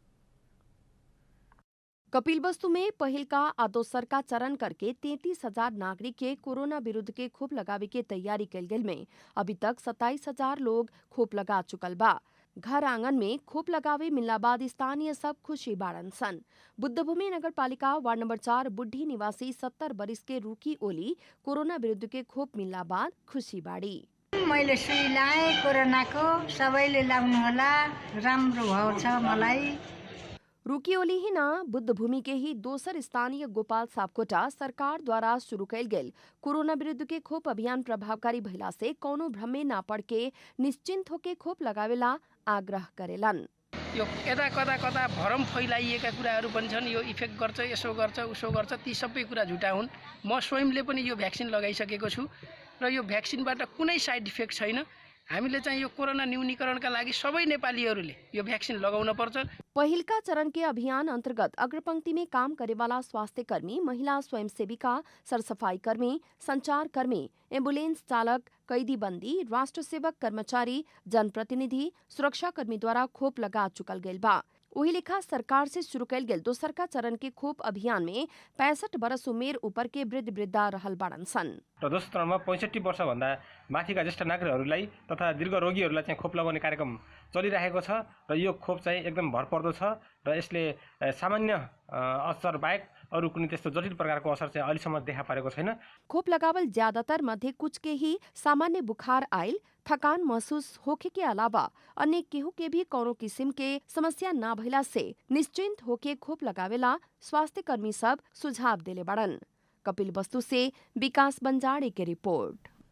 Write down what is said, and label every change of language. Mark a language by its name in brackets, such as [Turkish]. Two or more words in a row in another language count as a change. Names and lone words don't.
[Bhojpuri] कपिलवस्तु में पहिलका आ दोसरका चरण करके 33,000 नागरिक के कोरोना विरुद्ध के खोप लगावे के तैयारी कइल गेल में अभी तक 27,000 लोग खोप लगा चुकल बा। घर आंगन में खोप लगावे मिलला बाद स्थानीय सब खुशी बाड़न सन। बुद्धभूमि नगर पालिका वार्ड नंबर 4 बुढ़ी निवासी 70 वर्ष के रूकी ओली कोरोना विरुद्ध के खोप मिलला बाद खुशी बाड़ी। [Nepali] मैले सुई लाए कोरोनाको, सबैले लाउनु होला, राम्रो भयो छ मलाई। [Bhojpuri] रुकियोली ही ना बुद्ध भूमि के ही दोसर स्थानीय गोपाल सापकोटा सरकार द्वारा शुरू कैल गेल कोरोना विरुद्ध के खोप अभियान प्रभावकारी भइला से कौनो भ्रम में ना पड़ के निश्चिंत होके खोप लगावेला आग्रह करेलन। [Nepali] यो यता कता कता भरम फैलाइएका कुराहरू पनि छन्। यो इफेक्ट गर्छ, यसो गर्छ, उसो गर्छ, ती सबै कुरा झुटा हुन्। म स्वयंले पनि यो भ्याक्सिन लगाइसकेको छु र यो भ्याक्सिनबाट कुनै [English] side effect [Nepali] छैन। हामीले चाहिँ यो कोरोना न्यूनीकरणका लागि सबै नेपालीहरूले यो भ्याक्सिन लगाउन पर्छ। [Bhojpuri] पहिलका चरण के अभियान अंतर्गत अग्रपंक्ति में काम करे वाला स्वास्थ्य कर्मी, महिला स्वयंसेविका, सरसफाई कर्मी, संचार कर्मी, एम्बुलेंस चालक, कैदी बंदी, राष्ट्र सेवक कर्मचारी, जनप्रतिनिधि, सुरक्षा कर्मी द्वारा खोप लगा चुकल गइल बा। वही लेखा सरकार से शुरू कैल गेल दोसरका चरण के खोप अभियान में 65 वर्ष उमेर ऊपर के वृद्ध वृद्धा रहल बाड़न सन। [Nepali] र दोस्रो चरणमा 65 वर्षभन्दा माथिका ज्येष्ठ नागरिकहरूलाई तथा दीर्घ रोगीहरूलाई चाहिँ खोप लगाउने कार्यक्रम चलिरहेको छ र यो खोप चाहिँ एकदम भरपर्दो छ र यसले सामान्य असर बाहेक अरू कुनै त्यस्तो जटिल प्रकारको असर चाहिँ अहिलेसम्म देखा परेको छैन। [Bhojpuri] खोप लगावल ज्यादातर मध्ये कुछ के ही सामान्य बुखार आयल, थकान महसूस होखे के अलावा अन्य केहू के भी कौनो किस्म के समस्या ना भइला से निश्चिंत होके खोप लगावेला स्वास्थ्य कर्मी सब सुझाव देले बड़न। कपिल वस्तु से विकास बंजारे की रिपोर्ट।